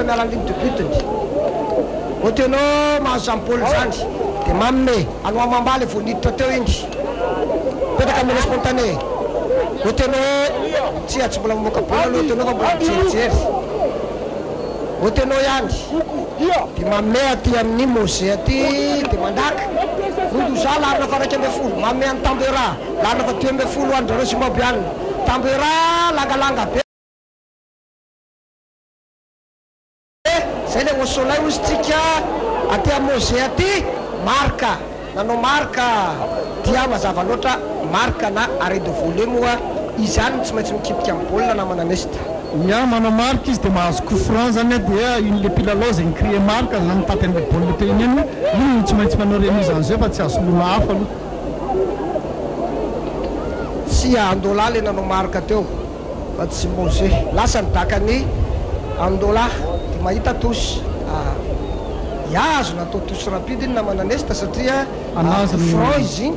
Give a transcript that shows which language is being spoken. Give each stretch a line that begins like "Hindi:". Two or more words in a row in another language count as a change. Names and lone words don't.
Malagasy: miala ny
French: ligne de but-
Malagasy: ny Otenao mahazo amin'ny baolina zany dia manome any Wamamba le vao niditra teo iny petraka mena spontané Otenao tsy mbola mamoaka bola aloha Otenao fa mbola mijerijery Otenao ihany dia manome aty amin'ny Mose aty dia mandaka Rodoza larina fa 2 manome any Tambera larina fa 12 any zareo Zimbabweanina Tambera langalanga be zay le osolay ozy tsika aty amin'ny Mose aty marka nanao marka dia mazava loatra marka na
French: arrêt de voler
Malagasy: moa izy any tsy maintsy mikipika amin'ny baolina na mananesta ya manao marka izy dia mahazo
French: coup franc
Malagasy: zany dia iny le mpilalao zay nicrie marka na mitady an'le baolina teo iny any iny tsy maintsy manao remise an'izay fa tsy azo lona hafa aloha tsy Andola le nanao marka teo fa tsy Mose lasa nidakany Andola dia mahita tosy azo natao tosy rapide iny na mananesta satria
French: coup franc
Malagasy: izy iny